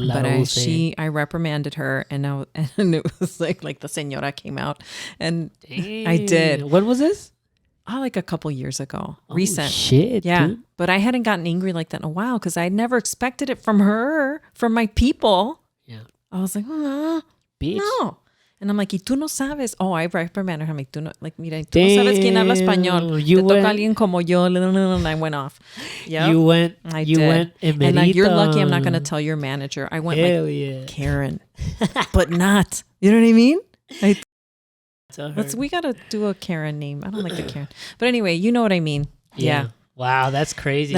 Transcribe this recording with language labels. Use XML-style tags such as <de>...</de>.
<en>but I reprimanded her, and it was like the señora came out, and Damn. I did. When was this? Like a couple years ago. Oh, recent. Shit, yeah. dude. But I hadn't gotten angry like that in a while because I never expected it from her, from my people. Yeah. I was like, bitch. No. And I'm like,</en> <es>y tú no sabes.</es> <en>Oh, I reprimanded her. I'm like,</en> <es>tú no,</es> <en>like,</en> <es>mira, tú no sabes quién habla español. Te toca alguien como yo.</es> <en>And I went off. Yeah. You went. And like, you're lucky I'm not going to tell your manager. I went like Karen, but not. You know what I mean? We gotta do a Karen name. I don't like the Karen, but anyway, you know what I mean. Yeah. Wow, that's crazy.</en>